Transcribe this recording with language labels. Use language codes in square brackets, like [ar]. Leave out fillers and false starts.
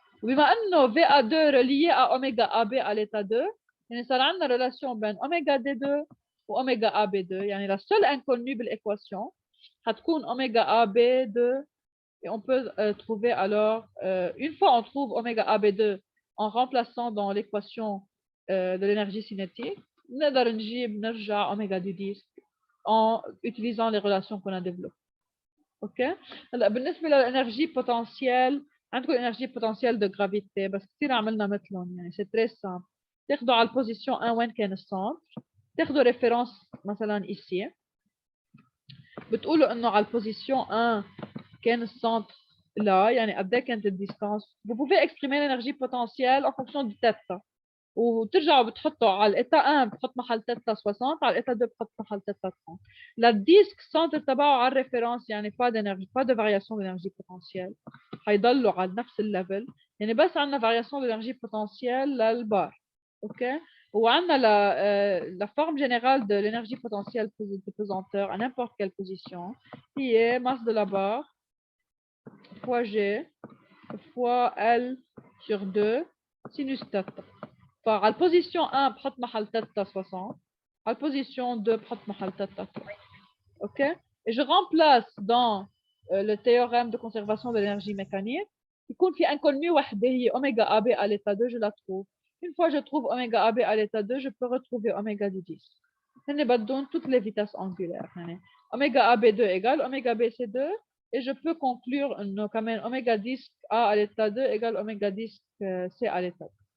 [fr] وبما انه VA2 relié à oméga AB à l'état 2 [ar] يعني صار عندنا [fr] relation بين oméga D2 و oméga AB2 يعني la seule inconnue بالéquation هتكون oméga AB2 et on peut trouver alors une fois on trouve oméga AB2 en remplaçant dans l'équation de l'énergie cinétique [ar] نقدر نرجع [fr] oméga du disque en utilisant les relations qu'on a développées. OK? [ar] هلا بالنسبه للانرجي بوتنسيال عندكم انرجي بوتنسيال دو جرافيتي بس كثير عملنا مثلهم يعني سي تري سامبل تاخذوا على البوزيشن 1 وين كان السنتر تاخذوا ريفيرونس مثلا ici بتقولوا انه على البوزيشن 1 كان السنتر là يعني قد ايه كانت الديستانس [fr] vous pouvez exprimer l'énergie potentielle en fonction du θ [ar] وترجعوا بتحطوا على الايتا 1 بتحط محل تيتا 60 على الايتا 2 بتحط محل تيتا 30 للديسك سنتر تبعه على الريفيرونس يعني با دينرجي با دو فارياسيون دينرجي بوتنسيال حيضلوا على نفس الليفل يعني بس عندنا فارياسيون دينرجي بوتنسيال للبار. اوكي وعندنا [fr] la forme générale de l'énergie potentielle de pesanteur à n'importe quelle position qui est masse de la barre fois G fois L sur 2 sinus θ. [ar] على البوزيشن 1 بحط محل تيتا 60 على البوزيشن 2 بحط محل تيتا 3. [fr] OK? Et je remplace dans le théorème de conservation de l'énergie mécanique [ar] يكون في [fr] inconnue وحده هي oméga AB à l'état 2 je la trouve. Une fois je trouve oméga AB à l'état 2 je peux retrouver oméga du disque. [ar] هن بدهم [fr] toutes les vitesses angulaires يعني oméga AB2 égale oméga BC2 et je peux conclure انه كمان oméga disque A à l'état 2 égale oméga disque C à l'état 2.